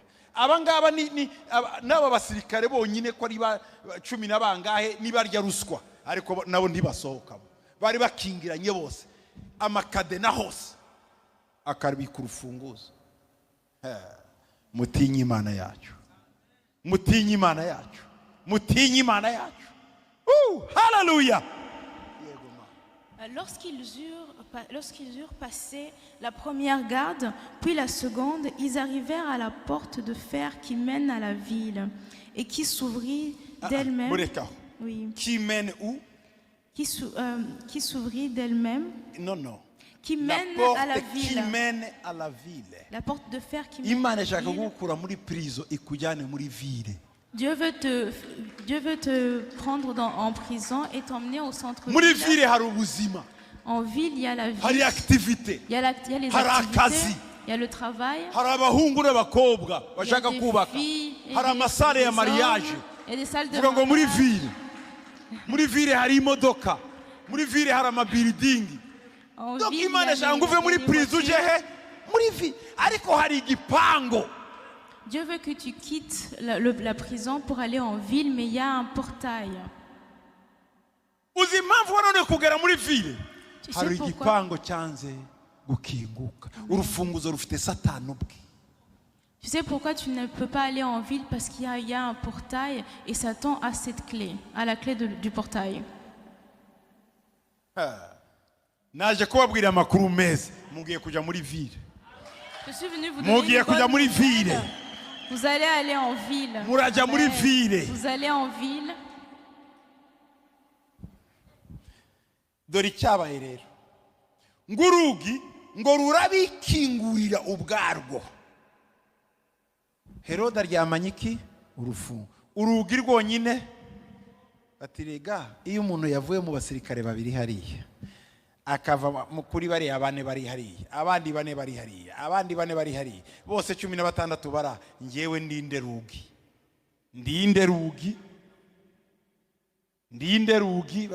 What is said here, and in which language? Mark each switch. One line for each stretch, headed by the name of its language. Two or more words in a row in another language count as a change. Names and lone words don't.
Kinyarwanda: Abangaba n'aba basirikare bonyine ko ari 10 n'abangahe nibarya ruswa, ariko nabo ntibasohokamo, bari bakingiranye bose, amakadena hose akarbika urufunguzo. Mutinye Imana yacu, mutinye Imana yacu, mutinye Imana yacu. Hallelujah!
French: Lorsqu'ils eurent passé la première garde, puis la seconde, ils arrivèrent à la porte de fer qui mène à la ville et qui s'ouvrit d'elle-même.
Kinyarwanda: Bureka.
French: Oui, Qui mène où? qui s'ouvrit d'elle-même, Non. qui La mène à la porte qui ville. mène à la ville. La porte de fer qui mène
Kinyarwanda: Imana
French: à la
Kinyarwanda: ishaka
French: ville.
Kinyarwanda: kugukura muri prison ikujyane muri ville.
French: Dieu veut te prendre en prison et t'emmener au centre-ville.
Kinyarwanda: Muri ville hari ubuzima,
French: En ville, il y a la vie,
Kinyarwanda: hari activité,
French: il y a les
Kinyarwanda: hari
French: activités,
Kinyarwanda: akazi,
French: il y a le travail,
Kinyarwanda: hari abahungu n'abakobwa
French: il y a
Kinyarwanda: bashaka
French: des
Kinyarwanda: kubaka,
French: filles et
Kinyarwanda: hari amasare ya des mariage.
French: hommes, il y a des salles de
Kinyarwanda: Vuga ngo muri
French: mariage.
Kinyarwanda: ville, muri ville hari imodoka, muri ville hari amabiridingi.
French: En Donc ville,
Kinyarwanda: Imana
French: il y a
Kinyarwanda: ishaka ngo uve muri
French: des
Kinyarwanda: prison uje
French: voitures.
Kinyarwanda: he muri ville, ariko hari igipango.
French: Dieu veut que tu quittes la prison pour aller en ville, mais il y a un portail.
Kinyarwanda: Uzi impamvu wanone kugera muri ville?
French: Tu sais
Kinyarwanda: Hari
French: pourquoi?
Kinyarwanda: igipango cyanze gukinguka, urufunguzo rufite satani ubwe.
French: Tu sais pourquoi tu ne peux pas aller en ville? Parce qu'il y a un portail et Satan a cette clé, a la clé du portail.
Kinyarwanda: Naje kubabwira amakuru meza, mugiye kuja muri ville.
French: Je suis venu vous donner
Kinyarwanda: Mugiye
French: une bonne
Kinyarwanda: kuja muri ville.
French: nouvelle. Vous allez aller en ville.
Kinyarwanda: Muraja muri
French: Ouais.
Kinyarwanda: ville.
French: Vous allez en ville.
Kinyarwanda: Dore icyabaye rero, ngo urugi ngo rurabikingurira ubwarwo. Herode aryamanye iki? Urugi rwonyine. Ati rega, iyo umuntu yavuye mu basirikare babiri hariya akava kuri bariya bane bari hariya, abandi bane bari hariya, abandi bane bari hariya, bose 16 bara, njyewe ndinde rugi.